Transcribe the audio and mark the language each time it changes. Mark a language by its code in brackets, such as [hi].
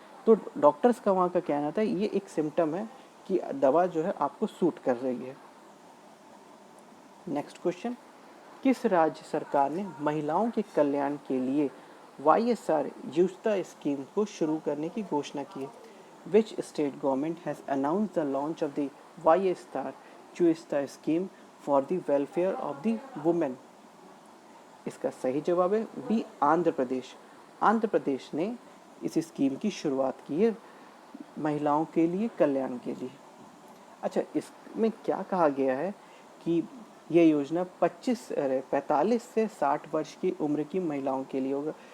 [hi] तो डॉक्टर्स का वहाँ का कहना था ये एक सिम्टम है कि दवा जो है आपको सूट कर रही है। नेक्स्ट क्वेश्चन, किस राज्य सरकार ने महिलाओं के कल्याण के लिए YSR युष्ता स्कीम को शुरू करने की घोषणा की है? [en] Which state government has announced the launch of the YSR युष्ता scheme for the welfare of the women? [hi] इसका सही जवाब है बी, आंध्र प्रदेश। आंध्र प्रदेश ने इस स्कीम की शुरुआत की है महिलाओं के लिए, कल्याण के लिए। अच्छा, इसमें क्या कहा गया है कि ये योजना 45 से 60 वर्ष की उम्र की महिलाओं के लिए होगा।